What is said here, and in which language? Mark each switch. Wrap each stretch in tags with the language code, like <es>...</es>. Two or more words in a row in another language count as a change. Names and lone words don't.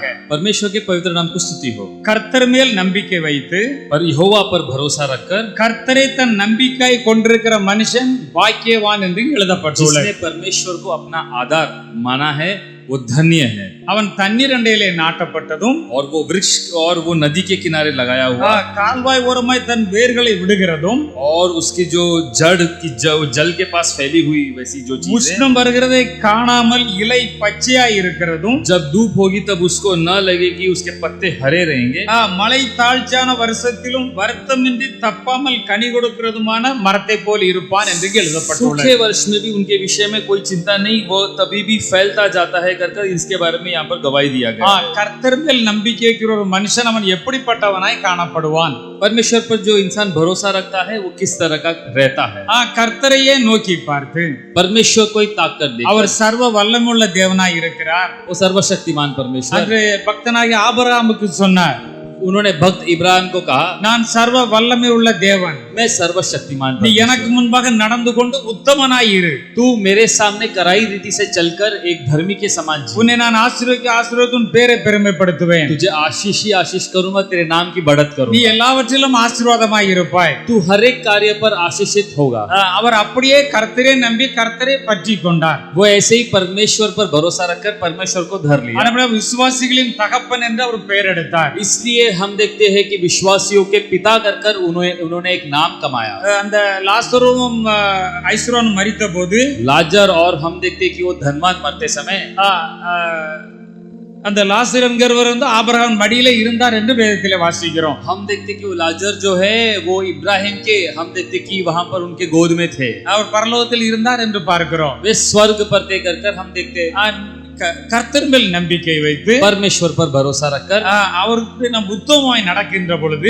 <hi>परमेश्वर के पवित्र नाम की स्तुति हो।</hi> <ta>கர்த்தர் மேல் நம்பிக்கை வைத்து</ta> <hi>पर यहोवा पर भरोसा रखकर</hi> <ta>கர்த்தரை தன் நம்பிக்கை கொண்டிருக்கிற மனுஷன் பாக்கியவான் என்று எழுதப்பட்டுள்ளது.</ta> <hi>जिसने परमेश्वर को अपना आधार माना है वो धन्य है।</hi> <ta>அவன் தண்ணீர் அண்டையிலே நாட்டப்பட்டதும்</ta> <hi>और वो वृक्ष और वो नदी के किनारे लगाया हुआ</hi> <ta>கால்வாய் ஓரமாய் தன் வேர்களை விடுகிறதும்</ta> <hi>और उसकी जो जड़ की जल के पास फैली हुई वैसी जो चीज</hi> <ta>உஷ்ணம் வருகிறதை காணாமல் இலை பச்சையாய் இருக்கிறதும்</ta> <hi>जब धूप होगी तब उसको न लगेगी उसके पत्ते हरे रहेंगे।</hi> <ta>மழை தாழ்ச்சான வருஷத்திலும் வருத்தமின்றி தப்பாமல் கனி கொடுக்கிறதுமான மரத்தை போல் இருப்பான் என்று எழுதப்பட்டுள்ளது.</ta> <hi>सूखे वर्ष में भी उनके विषय में कोई चिंता नहीं, वो तभी भी फैलता जाता है कर इसके बारे में यहाँ पर गवाही दिया गया।</hi> <ta>கர்த்தர் மேல் நம்பிக்கை வைக்கிற ஒரு மனுஷன் அவன் எப்படிப்பட்டவனாய் காணப்படுவான்?</ta> <hi>परमेश्वर पर जो इंसान भरोसा रखता है वो किस तरह का रहता है?</hi> <ta>கர்த்தரையே நோக்கி பார்த்து</ta> <hi>परमेश्वर को ही ताक कर दे।</hi> <ta>அவர் சர்வ வல்லமுள்ள தேவனாய் இருக்கிறார்.</ta> <hi>वो सर्वशक्तिमान परमेश्वर।</hi> <ta>அது பக்தனாகிய ஆபிரகாமுக்கு சொன்னார்.</ta> <hi>उन्होंने भक्त इब्राहिम को कहा,</hi> <ta>நான் சர்வ வல்லமை உள்ள தேவன்,</ta> <hi>मैं सर्वशक्तिमान</hi> <ta>நீ எனக்கு முன்பாக நடந்து கொண்டு உத்தமனாய் இரு.</ta> <hi>तू मेरे सामने कराई रीति से चलकर एक धर्मी के समान जी।</hi> <ta>உன்னை நான் ஆசீர்வதித்து உன் பேரை பெருமைப்படுத்துவேன்.</ta> <hi>तुझे आशीष ही आशीष करूंगा, तेरे नाम की बढ़त</hi> <ta>நீ</ta> <hi>करूंगा।</hi> <ta>எல்லாவற்றிலும் ஆசீர்வாதமாய் இருப்பாய்.</ta> <hi>तू हर एक कार्य पर आशीषित होगा।</hi> <ta>அவர் அப்படியே கர்த்தரை நம்பி கர்த்தரை பற்றி கொண்டார்.</ta> <hi>वो ऐसे ही परमेश्वर पर भरोसा रखकर परमेश्वर को धर लिया।</hi> <ta>அதனால விசுவாசிகளின் தகப்பன் என்று அவர் பெயர் எடுத்தார்.</ta> <hi>इसलिए हम देखते हैं कि विश्वासियों के पिता कर उन्होंने एक नाम कमाया।</hi> <ta>அந்த லாசருவும் ஐஸ்வரனும் மரித்த போது</ta> <hi>लाजर और हम देखते हैं कि वो धनवान मरते समय</hi> <ta>அந்த லாசர் என்கிறவர் ஆபிரகாம் மடியிலே இருந்தார் என்று வேதத்திலே வாசிக்கிறோம்.</ta> <hi>हम देखते कि वो लाजर जो है वो इब्राहिम के, हम देखते कि वहां पर उनके गोद में थे।</hi> <ta>அவர் பரலோகத்தில் இருந்தார் என்று பார்க்கிறோம்.</ta> <hi>वे स्वर्ग पर थे कर हम देखते</hi> <ta>கர்த்தர் மேல் நம்பிக்கை வைத்து</ta> <hi>परमेश्वर पर भरोसा रखकर</hi> <ta>அவருக்கு நாம் உத்தமமாய் நடக்கின்ற பொழுது</ta>